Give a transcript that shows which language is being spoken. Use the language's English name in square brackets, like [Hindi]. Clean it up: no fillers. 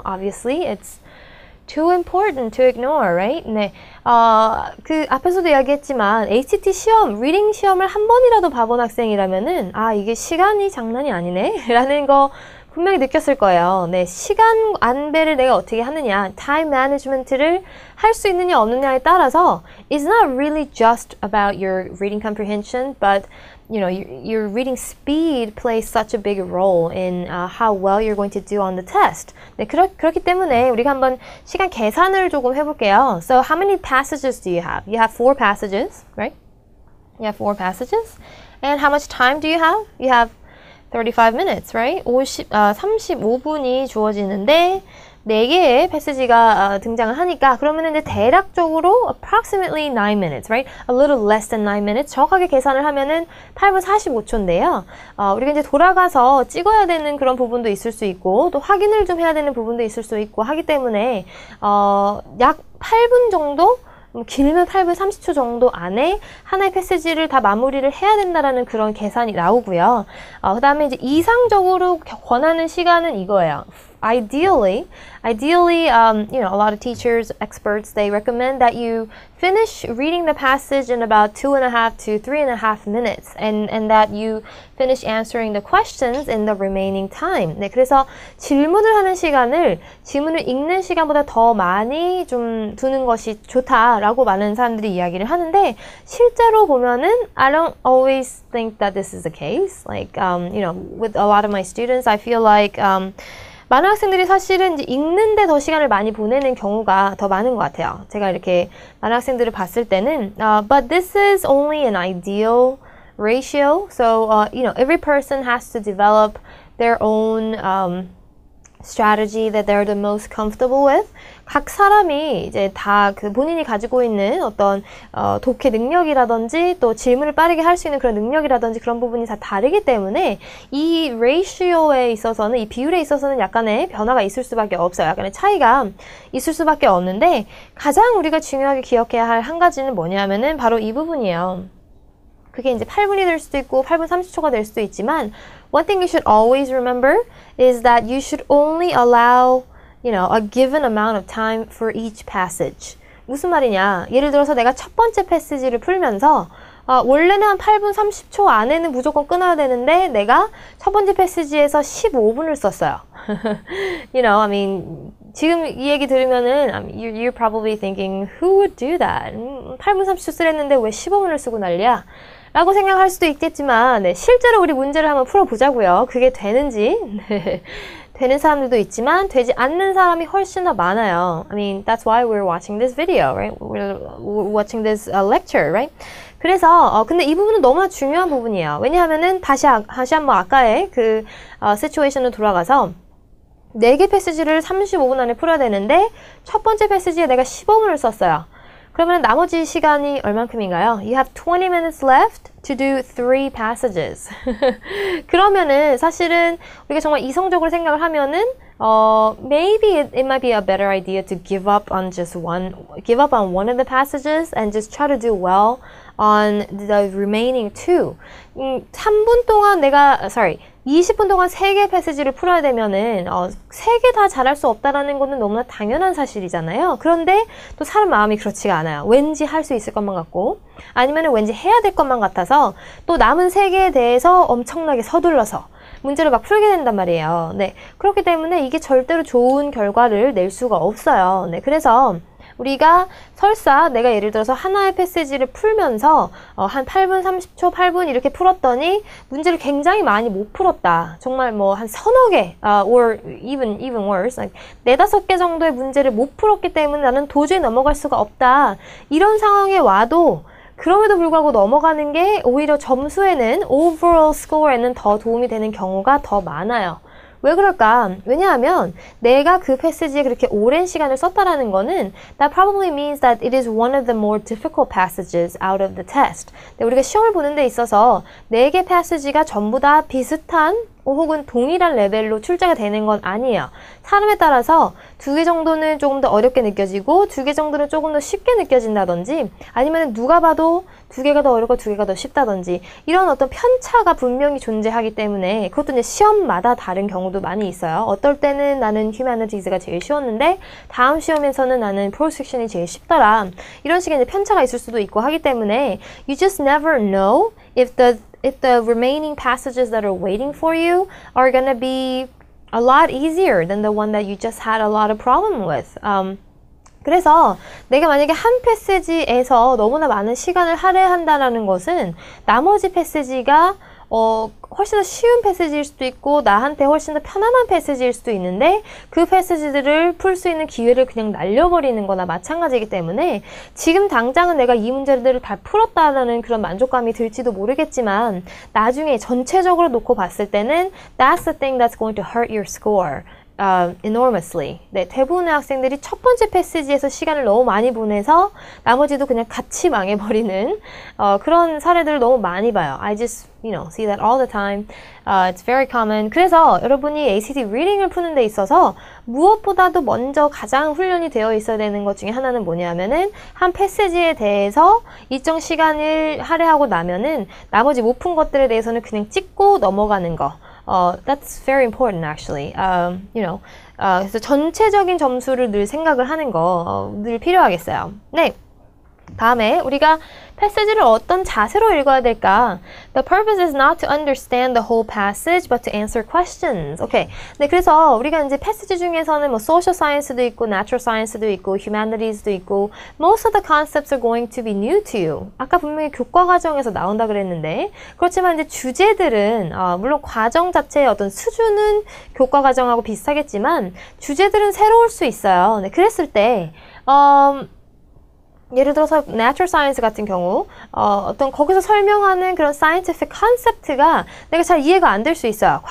[English] Obviously, it's too important to ignore, right? [Korean] 그 앞에서도 이야기했지만 ACT 시험, 리딩 시험을 한 번이라도 봐본 학생이라면은 이게 시간이 장난이 아니네 라는 거 분명히 느꼈을 거예요. 시간 안배를 내가 어떻게 하느냐, [English] time management를 [Korean] 할 수 있느냐 없느냐에 따라서 [English] it's not really just about your reading comprehension, but your reading speed plays such a big role in how well you're going to do on the test. [Korean] 그렇기 때문에 우리가 한번 시간 계산을 조금 해볼게요. [English] So how many passages do you have? You have 4 passages, right? You have 4 passages. And how much time do you have? You have 35 minutes, right? [Korean] 35분이 주어지는데 4개의 패시지가 등장을 하니까 그러면 이제 대략적으로 [English] approximately 9 minutes, right? A little less than 9 minutes. [Korean] 정확하게 계산을 하면은 8분 45초인데요. 우리가 이제 돌아가서 찍어야 되는 그런 부분도 있을 수 있고 또 확인을 좀 해야 되는 부분도 있을 수 있고 하기 때문에 약 8분 정도 길면 8분 30초 정도 안에 하나의 패시지를 다 마무리를 해야 된다라는 그런 계산이 나오고요. 그 다음에 이제 이상적으로 권하는 시간은 이거예요. [English] Ideally, you know, a lot of teachers, experts, they recommend that you finish reading the passage in about 2.5 to 3.5 minutes, and that you finish answering the questions in the remaining time. [Korean] 네, 그래서 질문을 하는 시간을 질문을 읽는 시간보다 더 많이 좀 두는 것이 좋다라고 많은 사람들이 이야기를 하는데 실제로 보면은 [English] I don't always think that this is the case. Like, you know, with a lot of my students, I feel like [Korean] 많은 학생들이 사실은 이제 읽는데 더 시간을 많이 보내는 경우가 더 많은 것 같아요. 제가 이렇게 많은 학생들을 봤을 때는 [English] but this is only an ideal ratio. So, you know, every person has to develop their own strategy that they're the most comfortable with. [Korean] 각 사람이 이제 다 그 본인이 가지고 있는 어떤 독해 능력이라든지 또 질문을 빠르게 할 수 있는 그런 능력이라든지 그런 부분이 다 다르기 때문에 이 레이시오에 있어서는 이 비율에 있어서는 약간의 변화가 있을 수밖에 없어요. 약간의 차이가 있을 수밖에 없는데 가장 우리가 중요하게 기억해야 할 한 가지는 뭐냐면은 바로 이 부분이에요. 그게 이제 8분이 될 수도 있고 8분 30초가 될 수도 있지만 [English] one thing you should always remember is that you should only allow, you know, a given amount of time for each passage. [Korean] 무슨 말이냐? 예를 들어서 내가 첫 번째 패시지를 풀면서 원래는 한 8분 30초 안에는 무조건 끊어야 되는데 내가 첫 번째 패시지에서 15분을 썼어요. [English] You know, I mean, [Korean] 지금 이 얘기 들으면은 [English] you're probably thinking, who would do that? [Korean] 8분 30초 쓰랬는데 왜 15분을 쓰고 난리야? 라고 생각할 수도 있겠지만 네, 실제로 우리 문제를 한번 풀어보자고요. 그게 되는지 네, 되는 사람들도 있지만 되지 않는 사람이 훨씬 더 많아요. [English] I mean, that's why we're watching this video, right? We're watching this lecture, right? [Korean] 그래서 근데 이 부분은 너무나 중요한 부분이에요. 왜냐하면은 다시 한번 아까의 그 시츄에이션으로 돌아가서 4개 패시지를 35분 안에 풀어야 되는데 첫 번째 패시지에 내가 15분을 썼어요. 그러면 나머지 시간이 얼만큼인가요? [English] You have 20 minutes left to do 3 passages. [Korean] 그러면은 사실은 우리가 정말 이성적으로 생각을 하면은 [English] maybe it might be a better idea to give up on one of the passages and just try to do well on the remaining 2. [Korean] 3분 동안 20분 동안 3개 패시지를 풀어야 되면은 3개 다 잘할 수 없다라는 거는 너무나 당연한 사실이잖아요. 그런데 또 사람 마음이 그렇지가 않아요. 왠지 할 수 있을 것만 같고 아니면 왠지 해야 될 것만 같아서 또 남은 3개에 대해서 엄청나게 서둘러서 문제를 막 풀게 된단 말이에요. 네, 그렇기 때문에 이게 절대로 좋은 결과를 낼 수가 없어요. 네, 그래서 우리가 설사 내가 예를 들어서 하나의 패시지를 풀면서 한 8분 30초, 8분 이렇게 풀었더니 문제를 굉장히 많이 못 풀었다. 정말 뭐 한 서너 개, [English] or even worse, like [Korean] 4-5개 정도의 문제를 못 풀었기 때문에 나는 도저히 넘어갈 수가 없다. 이런 상황에 와도 그럼에도 불구하고 넘어가는 게 오히려 점수에는, [English] overall score [Korean] 에는 더 도움이 되는 경우가 더 많아요. 왜 그럴까? 왜냐하면 내가 그 패시지에 그렇게 오랜 시간을 썼다라는 거는 [English] that probably means that it is one of the more difficult passages out of the test. [Korean] 우리가 시험을 보는 데 있어서 4개 패시지가 전부 다 비슷한 혹은 동일한 레벨로 출제가 되는 건 아니에요. 사람에 따라서 2개 정도는 조금 더 어렵게 느껴지고 2개 정도는 조금 더 쉽게 느껴진다든지 아니면 누가 봐도 2개가 더 어렵고 2개가 더 쉽다든지 이런 어떤 편차가 분명히 존재하기 때문에 그것도 이제 시험마다 다른 경우도 많이 있어요. 어떨 때는 나는 휴머니티즈가 제일 쉬웠는데 다음 시험에서는 나는 프로섹션이 제일 쉽더라. 이런 식의 이제 편차가 있을 수도 있고 하기 때문에 [English] you just never know if the remaining passages that are waiting for you are gonna be a lot easier than the one that you just had a lot of problem with. [Korean] 그래서 내가 만약에 한 패시지에서 너무나 많은 시간을 할애한다는 것은 나머지 패시지가 훨씬 더 쉬운 패시지일 수도 있고 나한테 훨씬 더 편안한 패시지일 수도 있는데 그 패시지들을 풀 수 있는 기회를 그냥 날려버리는 거나 마찬가지이기 때문에 지금 당장은 내가 이 문제들을 다 풀었다는 그런 만족감이 들지도 모르겠지만 나중에 전체적으로 놓고 봤을 때는 [English] that's the thing that's going to hurt your score. enormously. [Korean] 네, 대부분의 학생들이 첫 번째 패시지에서 시간을 너무 많이 보내서 나머지도 그냥 같이 망해버리는 그런 사례들을 너무 많이 봐요. [English] I just, see that all the time. It's very common. [Korean] 그래서 여러분이 ACT 리딩을 푸는 데 있어서 무엇보다도 먼저 가장 훈련이 되어 있어야 되는 것 중에 하나는 뭐냐면은 한 패시지에 대해서 일정 시간을 할애하고 나면은 나머지 못 푼 것들에 대해서는 그냥 찍고 넘어가는 거. [English] That's very important actually. [Korean] 그래서 전체적인 점수를 늘 생각을 하는 거 늘 필요하겠어요. 네. 다음에 우리가 패시지를 어떤 자세로 읽어야 될까? [English] The purpose is not to understand the whole passage, but to answer questions. [Korean] 오케이. 네, 그래서 우리가 이제 패시지 중에서는 뭐 social science도 있고, natural science도 있고, humanities도 있고, [English] most of the concepts are going to be new to you. [Korean] 아까 분명히 교과 과정에서 나온다 그랬는데, 그렇지만 이제 주제들은 물론 과정 자체의 어떤 수준은 교과 과정하고 비슷하겠지만 주제들은 새로울 수 있어요. 네, 그랬을 때 예를 들어서 natural science 같은 경우 어떤 거기서 설명하는 그런 scientific concept가 내가 잘 이해가 안 될 수 있어요.